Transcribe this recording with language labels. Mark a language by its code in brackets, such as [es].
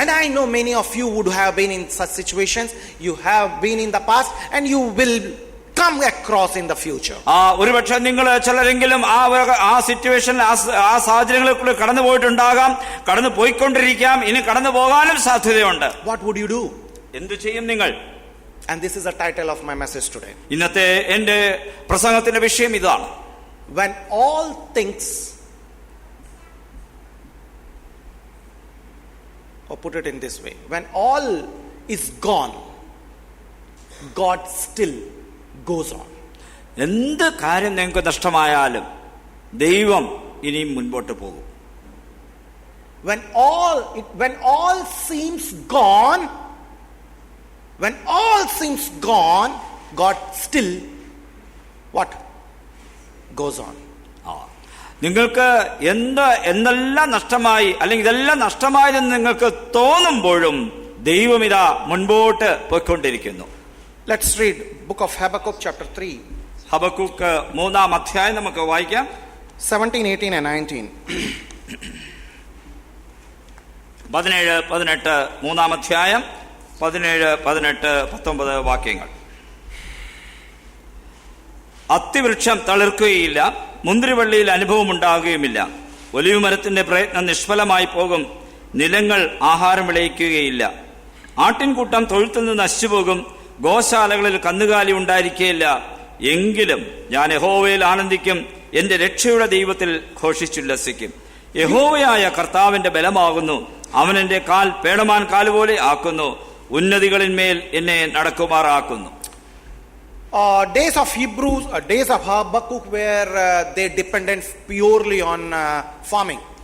[en] And I know many of you would have been in such situations. You have been in the past and you will come across in the future. [ml] ഒരുപക്ഷെ നിങ്ങൾ ചിലരെങ്കിലും ആ സിറ്റുവേഷനിൽ ആ സാഹചര്യങ്ങളിൽ കടന്നു പോയിട്ടുണ്ടാകാം, കടന്നു പോയിക്കൊണ്ടിരിക്കാം, ഇനി കടന്നു പോകാനും സാധ്യതയുണ്ട്. [en] What would you do? [ml] എന്തു ചെയ്യും നിങ്ങൾ? [en] And this is the title of my message today. [ml] ഇന്നത്തെ എന്റെ പ്രസംഗത്തിന്റെ വിഷയം ഇതാണ്. [en] When all things, or put it in this way, when all is gone, God still goes on. [ml] എന്ത് കാര്യം നിങ്ങൾക്ക് നഷ്ടമായാലും ദൈവം ഇനിയും മുൻപോട്ട് പോകും. [en] When all seems gone, when all seems gone, God still what? Goes on. [ml] നിങ്ങൾക്ക് എന്തെല്ലാം നഷ്ടമായി അല്ലെങ്കിൽ ഇതെല്ലാം നഷ്ടമായതെന്ന് നിങ്ങൾക്ക് തോന്നുമ്പോഴും ദൈവം ഇതാ മുൻപോട്ട് പോയിക്കൊണ്ടിരിക്കുന്നു. [en] Let's read book of Habakkuk chapter 3. [ml] Habakkuk 3-ാം അധ്യായം നമുക്ക് വായിക്കാം. [en] 17, 18 and 19. [ml] 17, 18, 3-ാം അധ്യായം 17, 18, 19 വാക്യങ്ങൾ. അത്തിവൃക്ഷം തളിർക്കുകയില്ല, മുന്തിരിവള്ളിയിൽ അനുഭവം ഉണ്ടാകുകയുമില്ല. ഒലിവ് മരത്തിന്റെ പ്രയത്നം നിഷ്ഫലമായി പോകും, നിലങ്ങൾ ആഹാരം വിളയിക്കുകയില്ല. ആട്ടിൻകൂട്ടം തൊഴുത്തിൽ നിന്ന് നശിച്ചുപോകും, ഗോശാലകളിൽ കന്നുകാലി ഉണ്ടായിരിക്കുകയില്ല. എങ്കിലും ഞാൻ യഹോവയിൽ ആനന്ദിക്കും, എന്റെ രക്ഷയുടെ ദൈവത്തിൽ ഘോഷിച്ചുല്ലസിക്കും. യഹോവയായ കർത്താവിന്റെ ബലമാകുന്നു, അവൻ എന്റെ കാൽ പേടമാൻ കാലുപോലെ ആക്കുന്നു, ഉന്നതികളിന്മേൽ എന്നെ നടക്കുമാറാക്കുന്നു. [en] Days of Hebrews, days of Habakkuk were they dependent purely on farming.